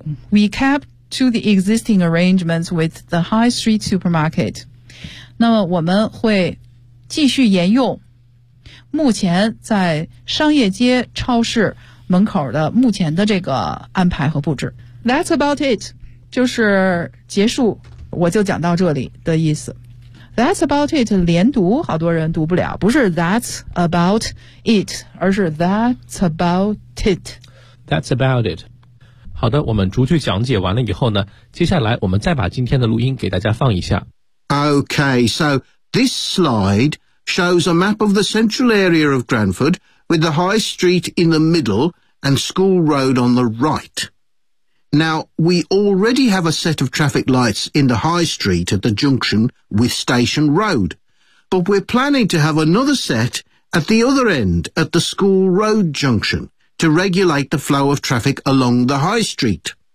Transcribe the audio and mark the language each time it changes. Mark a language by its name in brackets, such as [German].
[English] We kept to the existing arrangements with the high street supermarket. [Chinese] 那么我们会继续沿用目前在商业街超市门口的目前的这个安排和布置。 [English] That's about it. [Chinese] 就是结束，我就讲到这里的意思。 [English] That's about it, [Chinese] 连读好多人读不了，不是 [English] that's about it, [Chinese] 而是 [English] that's about it. That's about it. [Chinese] 好的，我们逐句讲解完了以后呢，接下来我们再把今天的录音给大家放一下。 [English] Okay, so this slide shows a map of the central area of Cranford with the high street in the middle and school road on the right. Now, we already have a set of traffic lights in the High Street at the junction with Station Road, but we're planning to have another set at the other end at the School Road junction to regulate the flow of traffic along the High Street.